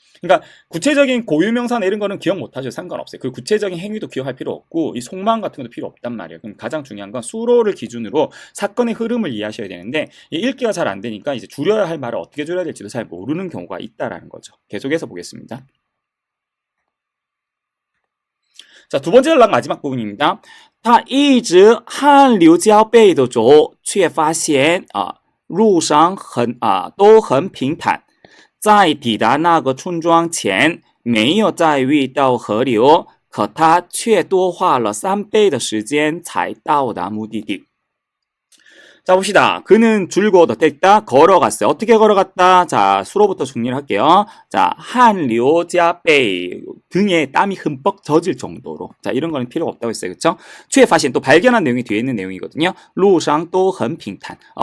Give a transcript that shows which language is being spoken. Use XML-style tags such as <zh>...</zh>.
<ko>그러니까 구체적인 고유명사나 이런 거는 기억 못 하셔도 상관없어요. 그 구체적인 행위도 기억할 필요 없고 이 속마음 같은 것도 필요 없단 말이에요. 그럼 가장 중요한 건 수로를 기준으로 사건의 흐름을 이해하셔야 되는데 이 읽기가 잘 안 되니까 이제 줄여야 할 말을 어떻게 줄여야 될지도 잘 모르는 경우가 있다라는 거죠. 계속해서 보겠습니다. 자, 두 번째 연락 마지막 부분입니다.</ko> <zh>他一直汗流浃背地走，却发现路上都很平坦。在抵达那个村庄前，没有再遇到河流，可他却多花了3倍的时间才到达目的地。</zh> <ko>자, 봅시다. 그는 줄곧 어땠다? 걸어갔어요. 어떻게 걸어갔다? 자, 수로부터 정리를 할게요. 자, 한료자베이 등에 땀이 흠뻑 젖을 정도로. 자, 이런 거는 필요가 없다고 했어요. 그쵸? 최파신 또 발견한 내용이 뒤에 있는 내용이거든요.</ko> <zh>路上都很平坦.</zh>